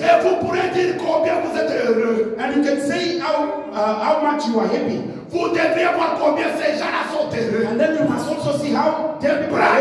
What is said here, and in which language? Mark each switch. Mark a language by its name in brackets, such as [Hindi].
[French] et vous pourrez dire combien vous êtes heureux. [English] and you can say how much you are happy. [French] Vous devriez voir combien ces gens-là sont heureux. [English] And then you must also see how their people are